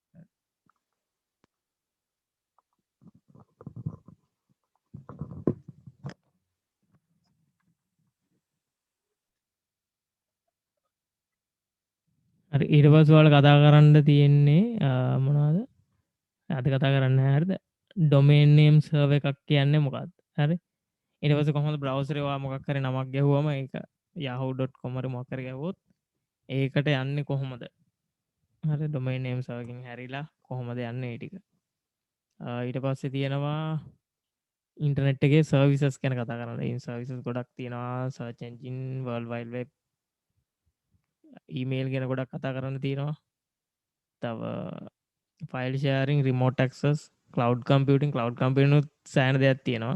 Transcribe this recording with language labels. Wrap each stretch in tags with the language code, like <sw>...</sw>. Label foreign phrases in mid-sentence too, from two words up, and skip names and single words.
<si>හරි ඊට පස්සේ ඔයාලා කතා කරන්න තියෙන්නේ මොනවද? අද කතා කරන්න හරිද?</si> <en>domain name server</en> <si>එකක් කියන්නේ මොකක්ද? හරි. ඊට පස්සේ කොහොමද browser එකේ ඔයා මොකක් හරි නමක් ගැහුවම ඒක yahoo.com හරි මොකක් හරි ගැහුවොත් ඒකට යන්නේ කොහොමද? හරි</si> <en>domain name server</en> <si>එකෙන් හැරිලා කොහොමද යන්නේ ඒ ටික. ඊට පස්සේ තියෙනවා ඉන්ටර්නෙට් එකේ සර්විසස් ගැන කතා කරන්න. ඒ සර්විසස් ගොඩක් තියෙනවා.</si> <en>search engine, world wide web,</en> <si>ඊමේල් ගැන ගොඩක් කතා කරන්න තියෙනවා. තව</si> <en>file sharing, remote access, cloud computing</en> <si>උත් සෑහෙන දෙයක් තියෙනවා.</si>